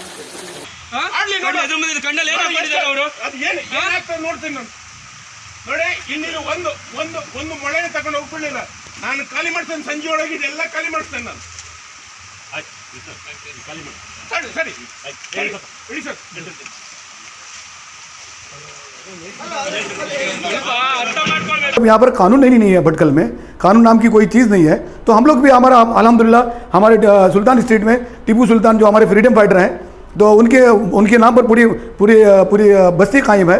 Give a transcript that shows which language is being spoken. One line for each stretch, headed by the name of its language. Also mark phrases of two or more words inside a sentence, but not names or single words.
Kannada: ಕಂಡಲ್ಲಿ ಏನಾಗ್ಬಿಟ್ಟಿದ್ದಾರೆ ಅವರು ನೋಡ್ತೀನಿ ನಾನು ನೋಡಿ ಇನ್ನಿಲ್ಲಿ ಒಂದು ಮೊಳೆನ ತಗೊಂಡು ಹೋಗ್ಬಿಡ್ಲಿಲ್ಲ ನಾನು ಖಾಲಿ ಮಾಡ್ತೇನೆ ಸಂಜೆ ಒಳಗೆ ಇದೆಲ್ಲ ಖಾಲಿ ಮಾಡ್ತೇನೆ ನಾನು ಸರಿ ಇಡಿ ಸರ್
Hindi: यहाँ पर कानून नहीं है भटकल में कानून नाम की कोई चीज़ नहीं है तो हम लोग भी हमारा अल्हम्दुलिल्लाह हमारे सुल्तान स्ट्रीट में टीपू सुल्तान जो हमारे
English: freedom fighter
Hindi: हैं तो उनके नाम पर पूरी बस्ती कायम है।